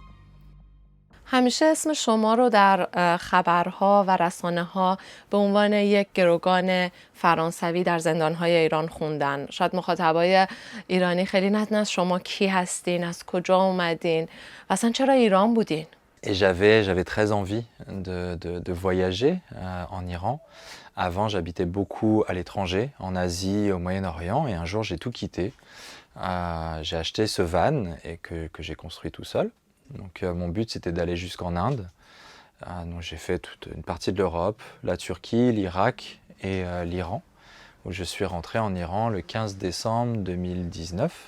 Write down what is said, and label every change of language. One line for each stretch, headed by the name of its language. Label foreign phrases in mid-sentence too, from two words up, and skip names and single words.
Persian: همیشه اسم شما رو در خبرها و رسانه‌ها به عنوان یک گروگان فرانسوی در زندان‌های ایران خوندن. شاید مخاطبای ایرانی خیلی ندونن شما کی هستین، از کجا اومدین و اصلا چرا ایران بودین؟
French: Et j'avais très envie de voyager en Iran. Avant, j'habitais beaucoup à l'étranger, en Asie, au Moyen-Orient, et un jour, j'ai tout quitté. J'ai acheté ce van et que j'ai construit tout seul. Donc mon but, c'était d'aller jusqu'en Inde. Donc j'ai fait toute une partie de l'Europe, la Turquie, l'Irak et l'Iran, où je suis rentré en Iran le 15 décembre 2019.